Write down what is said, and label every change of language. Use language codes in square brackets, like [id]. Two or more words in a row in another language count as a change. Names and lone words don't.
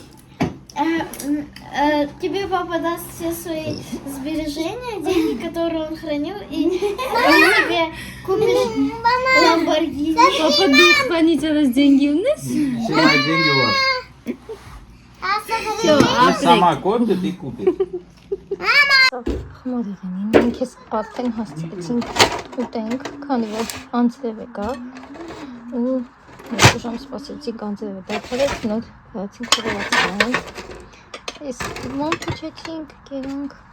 [ru] Тебе папа даст все свои сбережения, деньги, которые он хранил, и ты тебе купишь Lamborghini. Папа, ты хранитель деньги у нас? Считай, деньги у вас. Всё, Пусть сама копит и купит. [hy] Խմորեղենին մենք ես արդեն հասցրեցինք ուտենք, քանի որ անձրև եկավ ու երկու ժամ սպասեցինք անձրևը դադարեց, նոր հրացինք խորովածքային ես ման փչեցինք, կերանք